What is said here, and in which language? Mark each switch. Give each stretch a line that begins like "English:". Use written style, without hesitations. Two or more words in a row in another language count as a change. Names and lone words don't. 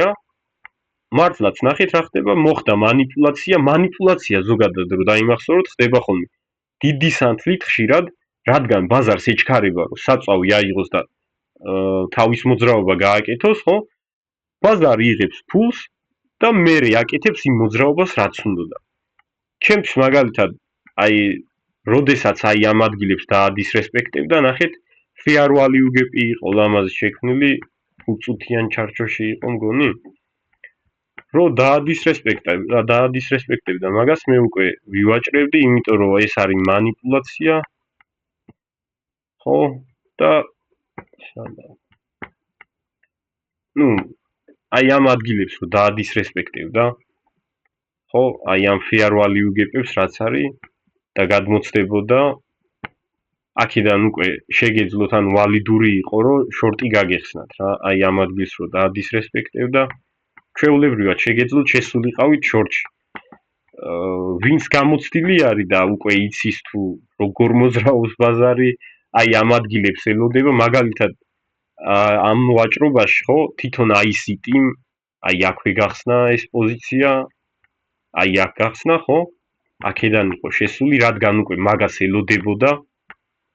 Georgian: მართლაც ნახეთ რა ხდება, მოხდა манипуляცია ზოგადად რო დაიმახსოვროთ, ხდება ხოლმე დიდი სანთლით ხშირად, რადგან ბაზარს ეჩქარება, რომ საწვავი აიღოს და თავის მოძრაობა გააკეთოს, ხო? ბაზარი იღებს ფულს და მერე აკეთებს იმ მოძრაობას, რაც უნდოდა. ჩემთვის მაგალითად, აი როდესაც აი ამ ადგილებს დაადისრესპექტებდა, ნახეთ,
English: fair value gap-
Georgian: ი იყო ლამაზი შექმნილი, 5 წუთიან ჩარჩოში იყო მგონი. რო დაადისრესპექტებდა, მაგას მე უკვე ვივაჭრებდი, იმიტომ რომ ეს არის манипуляცია. ხო, და აი ამ ადგილებს რო დაადისრესპექტებდა, ხო, აი ამ
English: fair value gap-
Georgian: ებს რაც არის და გადმოცდებოდა აქედან უკვე შეგეძლოთ ან ვალიდური იყო რომ შორტი გაგეხსნათ რა აი ამ ადგილს რო დაადისრესპექტებდა ჩვეულებრივად შეგეძლოთ შესულიყავით შორტში ვინც გამოცდილი არის და უკვე იცის თუ როგორ მოძრაობს ბაზარი აი ამ ადგილებს ელოდება მაგალითად ამ ვაჭრობაში ხო თვითონ ICT-მ აი აქვე გახსნა ეს პოზიცია აი აქ გახსნა ხო აქედან იყო შესული რადგან უკვე მაგას ელოდებოდა